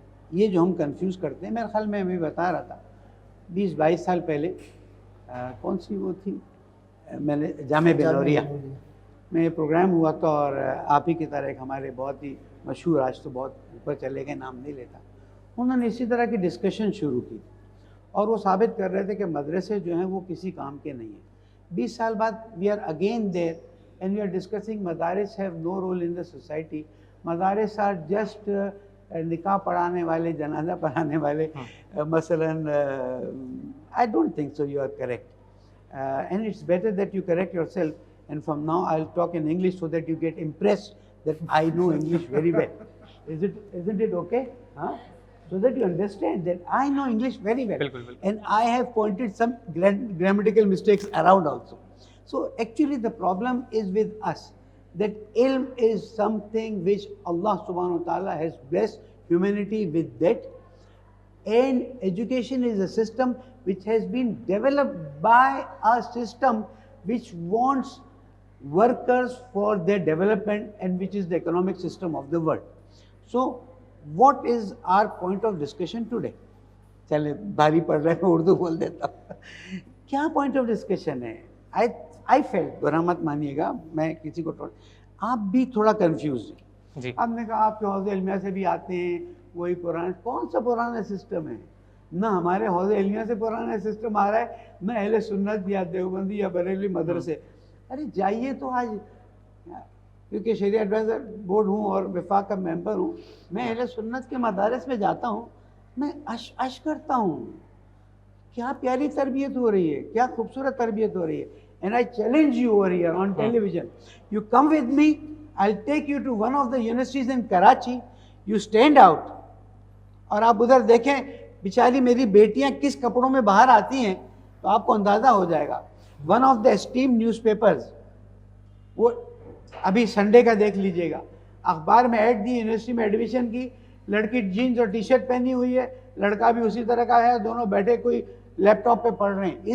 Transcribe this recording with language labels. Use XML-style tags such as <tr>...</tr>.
<ur>یہ جو ہم کنفیوز کرتے ہیں، میرے خیال میں بھی بتا رہا تھا 20-22 سال پہلے کون سی وہ تھی، میں نے جامعہ بنوریہ میں پروگرام ہوا تھا، اور آپ ہی کی طرح ایک ہمارے بہت ہی مشہور، آج تو بہت اوپر چلے گئے، نام نہیں لیتا، انہوں نے اسی طرح کی ڈسکشن شروع کی اور وہ ثابت کر رہے تھے کہ مدرسے جو ہیں وہ کسی کام کے نہیں ہیں. 20 سال بعد</ur> <en>We are again there and we are discussing مدارس have no role in the society.</en> <ur>مدارس</ur> <en>are just</en> <ur>نکاح پڑھانے والے، جنازہ پڑھانے والے.</ur> <en>مثلاً I don't think so you are correct, and it's better that you correct yourself, and from now I'll talk in English so that you get impressed that I know English very well. Isn't it okay? Huh? So that you understand that I know English very well. And I have pointed some grammatical mistakes around also. So actually the problem is with us, that ilm is something which Allah subhanahu wa ta'ala has blessed humanity with that. And education is a system which has been developed by a system which wants workers for their development, and which is the economic system of the world. So what is our point of discussion today?</en> <ur>چلے بھاری پڑ رہا ہے، میں اردو بول دیتا ہوں. کیا پوائنٹ آف ڈسکشن ہے؟</ur> <en>I felt،</en> <ur>برا مت مانیے گا، میں کسی کو آپ بھی تھوڑا کنفیوز ہیں. آپ نے کہا آپ کے حوض علمیہ سے بھی آتے ہیں، وہی پرانا، کون سا پرانا سسٹم ہے؟ نہ ہمارے حوض علمیہ سے پرانا سسٹم آ رہا ہے، نہ اہل سنت یا دیوبندی یا بریلوی مدرسے. ارے جائیے تو آج، کیونکہ شریعہ ایڈوائزر بورڈ ہوں اور وفاق کا ممبر ہوں، میں اہل سنت کے مدارس میں جاتا ہوں، میں اش کرتا ہوں. کیا پیاری تربیت ہو رہی ہے، کیا خوبصورت تربیت ہو رہی ہے.</ur> <en>And I challenge you over here on television. You come with me, I'll take you to one of the universities in Karachi. You stand out.</en> <ur>اور آپ ادھر دیکھیں بیچاری میری بیٹیاں کس کپڑوں میں باہر آتی ہیں تو آپ کو اندازہ ہو جائے گا.</ur> <en>one of the esteem newspapers,</en> <ur>وہ ابھی سنڈے کا دیکھ لیجئے گا، اخبار میں ایڈ دی یونیورسٹی میں ایڈمیشن کی، لڑکی جینز اور ٹی شرٹ پہنی ہوئی ہے، لڑکا بھی اسی طرح کا ہے، دونوں بیٹھے کوئی لیپ ٹاپ پہ پڑھ رہے ہیں.</ur>